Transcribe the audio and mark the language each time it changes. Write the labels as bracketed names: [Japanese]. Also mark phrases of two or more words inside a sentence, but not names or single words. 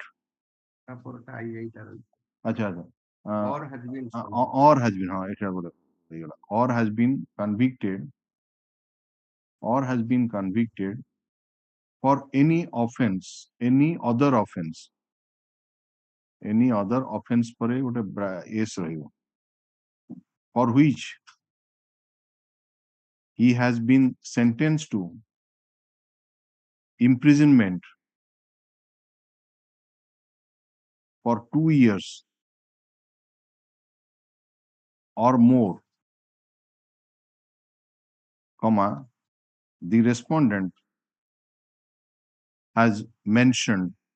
[English] or has been convicted for any other offense [Odia] ପରେ ଗୋଟେ s ରହିବ [English] for which he has been sentenced to imprisonment for 2 years or more, the respondent has mentioned